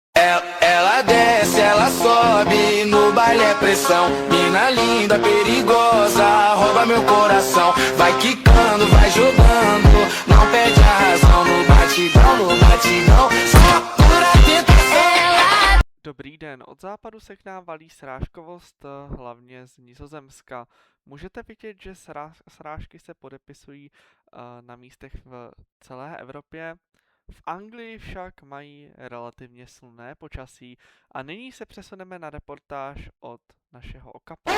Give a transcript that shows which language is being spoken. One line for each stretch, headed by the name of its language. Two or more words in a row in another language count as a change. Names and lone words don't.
Portuguese: Ela desce, ela sobe, no baile é pressão. Mina linda, perigosa, rouba meu coração. Vai quicando, vai jogando, não perde a razão. No batidão, só pura tentação.
Czech: Dobrý den, od západu se k nám valí srážkovost, hlavně z Nizozemska. Můžete vidět, že srážky se podepisují na místech v celé Evropě. V Anglii však mají relativně slunné počasí a nyní se přesuneme na reportáž od našeho Okapa.